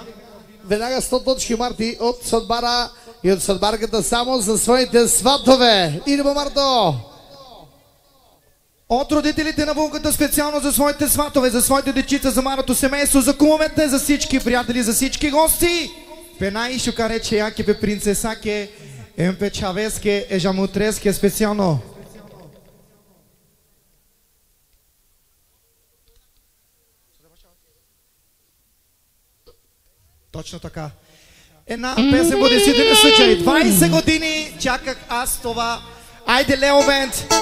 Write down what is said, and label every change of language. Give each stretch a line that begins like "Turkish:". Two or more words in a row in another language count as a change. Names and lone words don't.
Bulgarian: Веднага 100 точки, Марти, от съдбара и от съдбарката само за своите сватове.
Serbian: Идемо, Марто!
Bulgarian: От родителите на Вълката специално за своите сватове, за своите дечица, за малото семейство, за кумовете, за всички приятели, за всички гости.
Romany: Пена и шукарече, яке пе принцесаке, емпе чавеске, ежамутреске специално.
Bulgarian: Точно така. Една песен по действителен случай. 20 години чаках аз това. Айде, Лео Бенд!